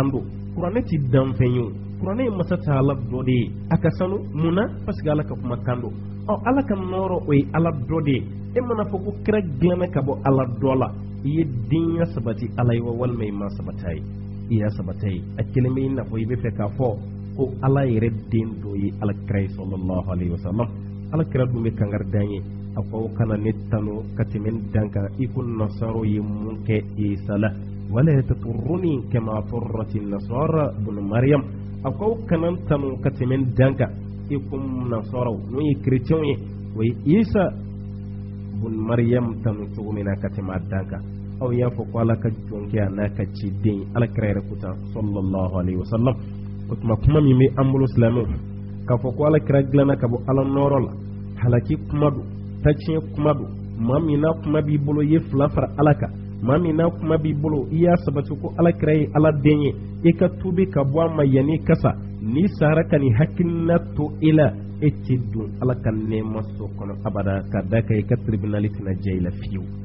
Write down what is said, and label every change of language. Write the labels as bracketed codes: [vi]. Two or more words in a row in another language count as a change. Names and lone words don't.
[bm] don kuranɛ ti danfɛn ye o kuranɛ ye masa taala dɔ de ye a ka sanu munna [fr] parce que [bm] ala ka kumakan don ala ka nɔɔrɔ o ye ala dɔ de ye e mana fɔ ko kira dilanna ka bɔ ala dɔ la i ye denya sabati ala ye wa walima i ma sabata ye i y'a sabata ye a kelen bɛ i n'a fɔ i bɛ fɛ k'a fɔ ko ala yɛrɛ den dɔ ye alakira ye [ar] sallallahu alaihi wasallam [bm] alakira dun bɛ kangarida ye a ko kana ne tanu ka tɛmɛ dan kan i ko nasaro ye mun kɛ Isa la wala [ar] yataturruni kama turrati nasara bun maryam [bm] a ko kana tanu ka tɛmɛ dan kan i ko nasaro n'o ye kerecɛnw ye o ye Isa bun maryam tanu cogo min na ka tɛmɛ a dan kan aw y'a fɔ ko ala ka jɔnkɛ a n'a ka ciden alakira yɛrɛ kutan [ar] sallallahu alaihi wasallam [bm] o tuma kuma min bɛ an bolo silamɛw k'a fɔ ko alakira dilanna ka bɔ ala nɔɔrɔ la halaki kuma don taciɲɛ kuma don maa min n'a kuma b'i bolo i ye fila fara ala kan maa min n'a kuma b'i bolo i y'a sabati ko alakira ye ala den ye i ka tubi ka bɔ a ma yanni kasa n'i sara ka nin hakilina to i la e tɛ don ala ka nɛɛma so kɔnɔ abada ka da kan i ka tribunali tɛna diya i la fiyewu